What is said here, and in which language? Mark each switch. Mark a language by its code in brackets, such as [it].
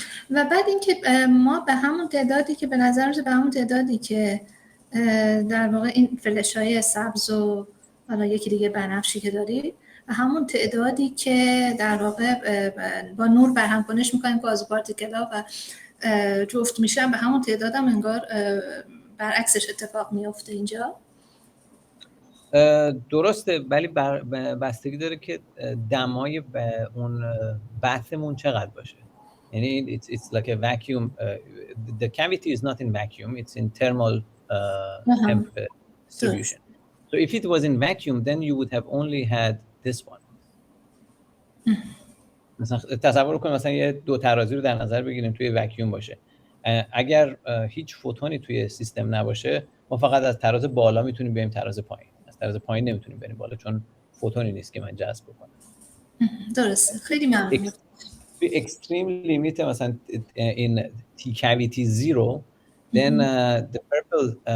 [fa] و بعد اینکه ما به همون تعدادی که به نظر میاد، به همون تعدادی که در واقع این فلش‌های سبز و حالا یکی دیگه بنفشی که دارید، و همون تعدادی که در واقع با نور برهم کنش میکنیم گاز پارتیکلا و جفت میشن، به همون تعداد هم انگار برعکسش اتفاق میفته اینجا. درسته، ولی بستگی داره که دمای اون بحثمون چقدر باشه. یعنی [en] it's like a vacuum. The cavity is not in vacuum, it's in thermal temp distribution. So if it was in vacuum, then you would have only had this one. [fa] مثلا تصور کنید مثلا یه دو ترازی رو در نظر بگیریم توی واکیوم باشه. اگر هیچ فوتونی توی سیستم نباشه، ما فقط از تراز بالا میتونیم بریم تراز پایین. از تراز پایین نمیتونیم بریم بالا، چون فوتونی نیست که من جذب بکنم. درسته. خیلی ممنون. توی اکستریم لیمیت مثلا این T cavity 0, [en] then the purple